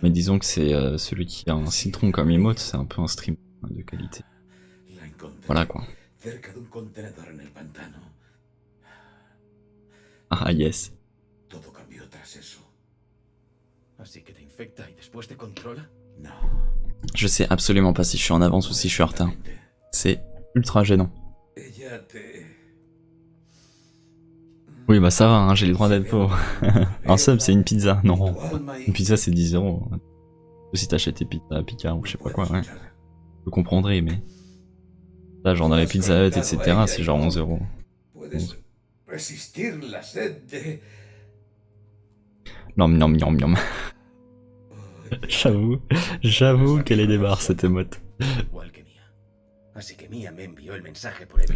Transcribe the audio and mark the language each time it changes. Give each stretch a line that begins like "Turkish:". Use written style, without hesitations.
French: mais disons que c'est celui qui a un citron comme emote, c'est un peu un stream de qualité.
Spanish: La encontré
French: Voilà quoi.
Spanish: cerca de un contenedor en el pantano.
English: Ah yes.
Spanish: Todo cambió tras eso. Así que te infecta y después te controla. No.
French: Je sais absolument pas si je suis en avance ou si je suis en retard. C'est ultra gênant.
Spanish: Ella te...
French: Oui bah ça va, hein, j'ai les droits d'être pauvre. Un sub c'est une pizza, non. Une pizza c'est 10 €. Si t'achètes tes pizzas à Picard ou je sais pas quoi, ouais. Je comprendrai, mais... Là genre dans les Pizza Hut etc c'est genre 11 €.
Spanish: Puedes resistir la sed de... Nom nom nom nom.
French: J'avoue qu'elle est des barres cette émote.
Spanish: Igual que Mia. Así que Mia me envió el mensaje por Evelyn.